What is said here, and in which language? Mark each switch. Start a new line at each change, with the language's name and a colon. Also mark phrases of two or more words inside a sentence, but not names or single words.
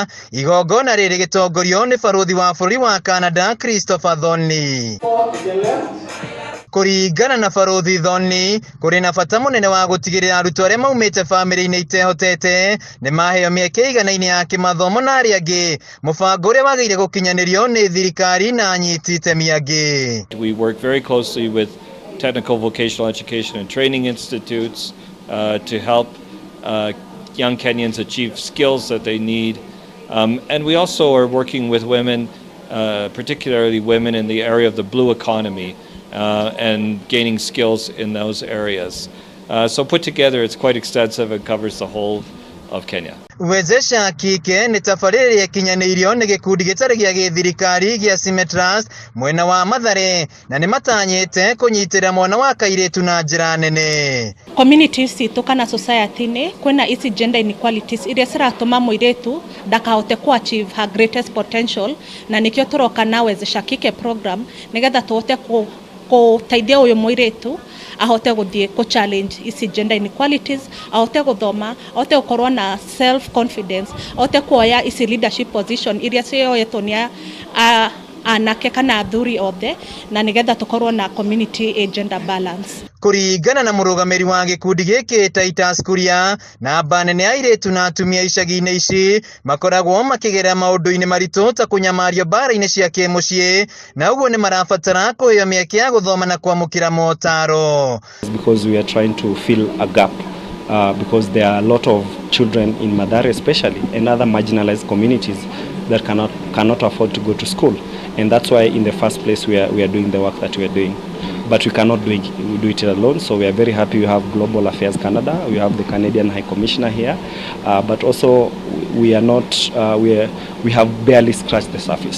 Kikuyu: Igongona rĩrĩ gĩtongorio nĩ barũthi wa bũrũri wa Canada THORNLEY. Kũringana na barũthi THORNLEY, kũrĩ na bata mũnene wa gũtigĩrĩra arutwo arĩa maumĩte bamĩrĩ-inĩ itehotete nĩ maheo mĩeke iganaine ya kĩmathomo na arĩa angĩ, mũbango ũrĩa wagĩrĩire gũkinyanĩrio nĩ thirikari na anyiti itemi angĩ.
English: We work very closely with technical vocational education and training institutes to help young Kenyans achieve skills that they need. And we also are working with women, particularly women in the area of the blue economy, and gaining skills in those areas. So put together, it's quite extensive and covers the whole of Kenya.
Kikuyu: WEZESHA KIKE nĩ tabarĩra ĩrĩa ĩkinyanĩirio nĩ gĩkundi gĩtarĩ gĩa gĩthirikari gĩa Trust mwena wa Mathare, na nĩ matanyĩte kũnyitĩrĩra mwana wa kairĩtu na njĩra nene. Communities citũ kana society-inĩ kwĩna ici
English: gender inequalities
Kikuyu: iria ciratũma mũirĩtu ndakahote ku
English: achieve her greatest potential,
Kikuyu: na nĩkĩo tũroka na WEZESHA KIKE program nĩgetha tũhote gũteithia ũyũ mũirĩtu ahote gũthiĩ ku challenge ici
English: gender inequalities,
Kikuyu: ahote gũthoma, ahote gũkorwo na
English: self confidence,
Kikuyu: ahote kuoya ici
English: leadership position
Kikuyu: iria cioyetwo nĩ anake kana athuri othe, na nĩgetha tũkorwo na
English: community gender balance.
Kikuyu: Kũringana na mũrũgamĩri wa gĩkundi gĩkĩ Titus KURIA, namba nene ya airĩtu na atumia icagi-inĩ ici makoragwo makĩgerera maũndũ-inĩ maritũ ta kũnyamario mbara-inĩ cia kĩmũciĩ, na ũguo nĩ marabatara kũheo mĩeke ya gũthoma na kwamũkĩra motaro.
English: Because we are trying to fill a gap because there are a lot of children in Mathare especially and other marginalized communities that cannot afford to go to school, and that's why in the first place we are doing the work that we are doing. But we cannot do it alone, so we are very happy we have Global Affairs Canada, we have the Canadian High Commissioner here, but also we have barely scratched the surface.